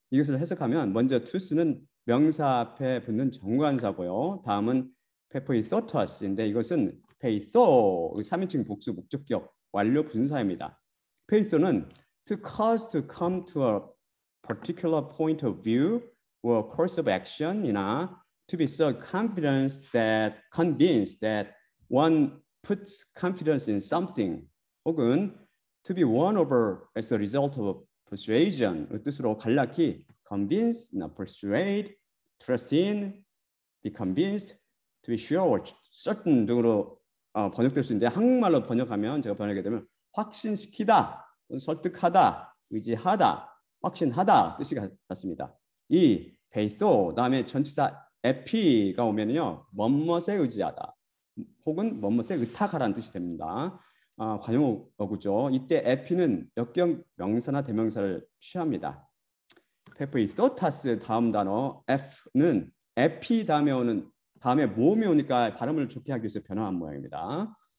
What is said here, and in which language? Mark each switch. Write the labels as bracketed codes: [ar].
[ko] 이것을 해석하면 먼저 투스는 명사 앞에 붙는 정관사고요. 다음은 페포이소토스인데 이것은 페이소 3인칭 복수 목적격 완료 분사입니다. [en] 페이소는 to cause to come to a particular point of view or course of action이나 to be so convinced that one puts confidence in something 혹은 to be won over as a result of persuasion [ko] 뜻으로 간략히 [en] convince, persuade, trust in, be convinced, to be sure, certain [ko] 등으로 번역될 수 있는데 한국말로 번역하면 제가 번역하게 되면 확신시키다, 설득하다, 의지하다, 확신하다 뜻이 같습니다. 이 페이소 다음에 전치사 에피가 오면요 뭐뭇에 의지하다 혹은 뭐뭇에 의탁하라는 뜻이 됩니다. 관용어구죠. 이때 에피는 역경 명사나 대명사를 취합니다. 페이소타스 다음 단어 F는 에피 다음에 오는 다음에 모음이 오니까 발음을 좋게 하기 위해서 변화한 모양입니다.